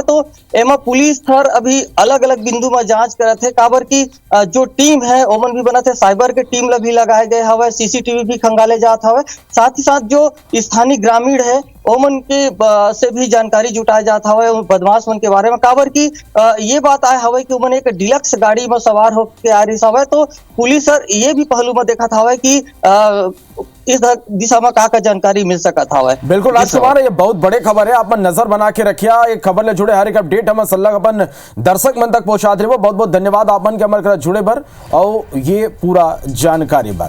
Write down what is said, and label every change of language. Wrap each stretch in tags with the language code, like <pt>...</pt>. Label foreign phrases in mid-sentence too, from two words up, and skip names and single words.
<hne>तो एमा पुलिस हर अभी अलग अलग बिंदु में जांच करत है काबर की जो टीम है ओमन भी बनत है, साइबर के टीम ला भी लगाए गए हवे, सीसीटीवी भी खंगाले जात हवे, साथ ही साथ जो स्थानीय ग्रामीण है ओमन के से भी जानकारी जुटाया जाता हवे बदमाश मन के बारे में काबर की ये बात आए हवे कि ओमन एक डिलक्स गाड़ी में सवार होकर आ रही हवे। तो पुलिस सर ये भी पहलू में देखा था कि इस दिशा में का जानकारी मिल सकता हवे। बिल्कुल राजकुमार ये बहुत बड़े खबर है, आप नजर बना के रखिया एक खबर ले जुड़े हर एक अपडेट हम सल्लग अपन दर्शक मन तक पहुंचा दे। बहुत बहुत धन्यवाद आप मन के अमर कर जुड़े बर और ये पूरा जानकारी बर।</hne>